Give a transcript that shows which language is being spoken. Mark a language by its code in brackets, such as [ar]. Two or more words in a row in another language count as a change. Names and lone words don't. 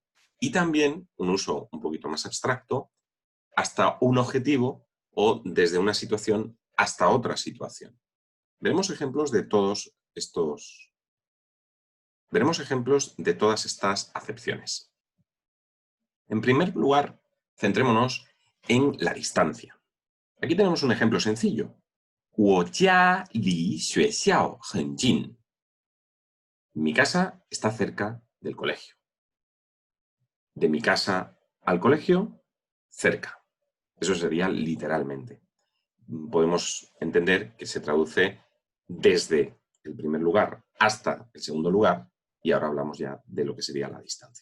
[es] Y también, un uso un poquito más abstracto, hasta un objetivo o desde una situación hasta otra situación. Veremos ejemplos de todos estos. Veremos ejemplos de todas estas acepciones. En primer lugar, centrémonos en la distancia. Aquí tenemos un ejemplo sencillo. [zh] 我家离学校很近. [es] Mi casa está cerca del colegio. De mi casa al colegio, cerca. Eso sería literalmente. Podemos entender que se traduce desde el primer lugar hasta el segundo lugar y ahora hablamos ya de lo que sería la distancia.